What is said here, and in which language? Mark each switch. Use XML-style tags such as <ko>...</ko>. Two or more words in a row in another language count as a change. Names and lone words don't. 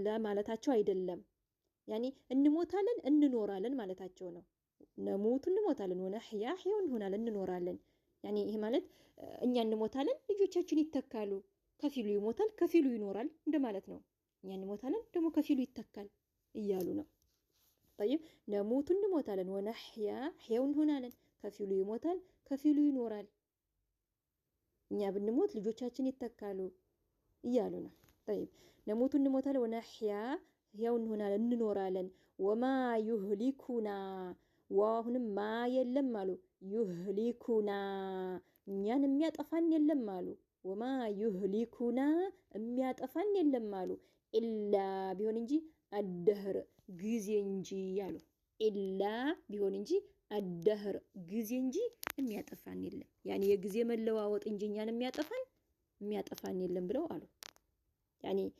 <am>ማለታቸው አይደለም። ያኒ እንሞታለን እንኖራለን ማለታቸው ነው። ነሙቱ እንሞታለን፣ ወነህያ ህያው እንሆናለን እንኖራለን። ያኒ ይሄ ማለት እኛ እንሞታለን ልጆቻችን ይተካሉ፣ ከፊሉ ይሞታል ከፊሉ ይኖራል እንደማለት ነው። እኛ እንሞታለን ደግሞ ከፊሉ ይተካል እያሉ ነው።</am> <ar>طيب نموت</ar> <am>እንሞታለን፣ ወነህያ ህያው እንሆናለን፣ ከፊሉ ይሞታል ከፊሉ ይኖራል። እኛ ብንሞት ልጆቻችን ይተካሉ እያሉ ነው።</am> <ar>طيب نموت</ar> <am>እንሞታለን፣ ወነህያ ህያው እንሆናለን እንኖራለን።</am> <ar>وما يهلكنا</ar> <am>ወአሁንም ማ የለም አሉ ይህሊኩና እኛን የሚያጠፋን የለም አሉ።</am> <ar>وما يهلكنا</ar> <am>የሚያጠፋን የለም አሉ ኢላ ቢሆን እንጂ الدهر ጊዜ እንጂ ያሉ ኢላ ቢሆን እንጂ الدهر ጊዜ እንጂ የሚያጠፋን የለም። ያኒ የጊዜ መለዋወጥ እንጂ እኛን የሚያጠፋን የለም ብለው አሉ። ያኒ</am>